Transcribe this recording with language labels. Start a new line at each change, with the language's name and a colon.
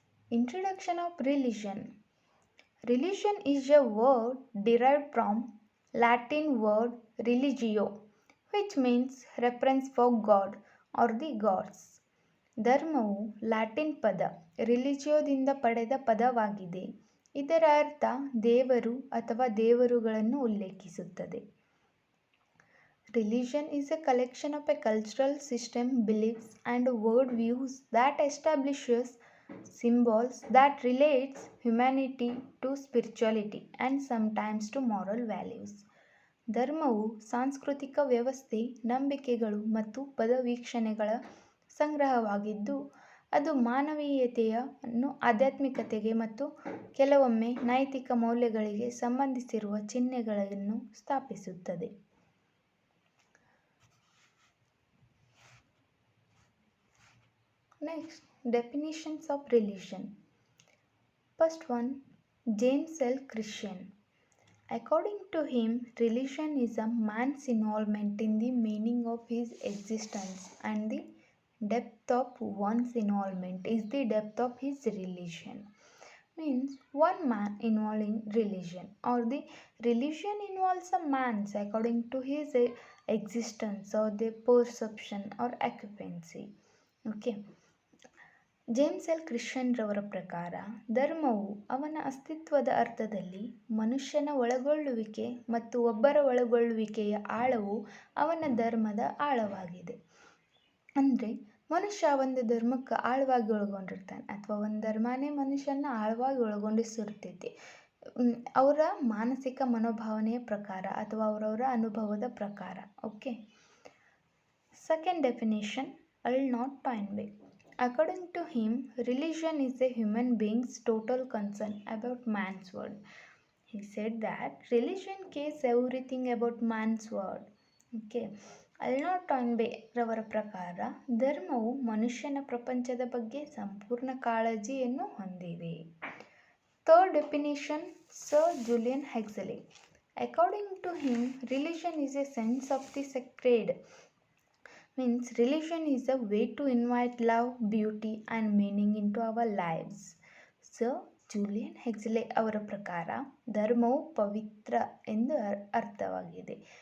English: Introduction of Religion. Religion is a word derived from Latin word religio, which means reference for God or the gods.
Kannada: ಧರ್ಮವು Latin ಪದ ರಿಲಿಜಿಯೋದಿಂದ ಪಡೆದ ಪದವಾಗಿದೆ. ಇದರ ಅರ್ಥ ದೇವರು ಅಥವಾ ದೇವರುಗಳನ್ನು ಉಲ್ಲೇಖಿಸುತ್ತದೆ.
English: Religion is a collection of a cultural system, beliefs and world views that establishes symbols that relates humanity to spirituality and sometimes to moral values.
Kannada: ಧರ್ಮವು ಸಾಂಸ್ಕೃತಿಕ ವ್ಯವಸ್ಥೆ, ನಂಬಿಕೆಗಳು ಮತ್ತು ಪದವೀಕ್ಷಣೆಗಳ ಸಂಗ್ರಹವಾಗಿದ್ದು ಅದು ಮಾನವೀಯತೆಯನ್ನು ಆಧ್ಯಾತ್ಮಿಕತೆಗೆ ಮತ್ತು ಕೆಲವೊಮ್ಮೆ ನೈತಿಕ ಮೌಲ್ಯಗಳಿಗೆ ಸಂಬಂಧಿಸಿರುವ ಚಿಹ್ನೆಗಳನ್ನು ಸ್ಥಾಪಿಸುತ್ತದೆ.
English: Next, definitions of religion. First one, James L. Christian. According to him, religion is a man's involvement in the meaning of his existence, and the depth of one's involvement is the depth of his religion. Means one man involved in religion, or the religion involves a man's according to his existence or the perception or occupancy. Okay.
Kannada: James L Christian ರವರ ಪ್ರಕಾರ ಧರ್ಮವು ಅವನ ಅಸ್ತಿತ್ವದ ಅರ್ಥದಲ್ಲಿ ಮನುಷ್ಯನ ಒಳಗೊಳ್ಳುವಿಕೆ ಮತ್ತು ಒಬ್ಬರ ಒಳಗೊಳ್ಳುವಿಕೆಯ ಆಳವು ಅವನ ಧರ್ಮದ ಆಳವಾಗಿದೆ. ಅಂದರೆ ಮನುಷ್ಯ ಒಂದು ಧರ್ಮಕ್ಕೆ ಆಳವಾಗಿ ಒಳಗೊಂಡಿರ್ತಾನೆ ಅಥವಾ ಒಂದು ಧರ್ಮನೇ ಮನುಷ್ಯನ ಆಳವಾಗಿ ಒಳಗೊಂಡಿಸಿರ್ತೈತಿ ಅವರ ಮಾನಸಿಕ ಮನೋಭಾವನೆಯ ಪ್ರಕಾರ ಅಥವಾ ಅವರವರ ಅನುಭವದ ಪ್ರಕಾರ.
English: Okay. Second definition Arnold Toynbee. According to him, religion is a human being's total concern about man's world. He said that religion cares everything about man's world. Okay.
Kannada: Arnold ಟಾಯ್ನ್ಬೆ ರವರ ಪ್ರಕಾರ ಧರ್ಮವು ಮನುಷ್ಯನ ಪ್ರಪಂಚದ ಬಗ್ಗೆ ಸಂಪೂರ್ಣ ಕಾಳಜಿಯನ್ನು ಹೊಂದಿದೆ.
English: Third definition sir Julian Huxley. According to him, religion is a sense of the sacred. Means religion is a way to invite love, beauty and meaning into our lives.
Kannada: So Julian ಹೆಕ್ಸಲೆ ಅವರ ಪ್ರಕಾರ ಧರ್ಮವು ಪವಿತ್ರ ಎಂದು ಅರ್ಥವಾಗಿದೆ.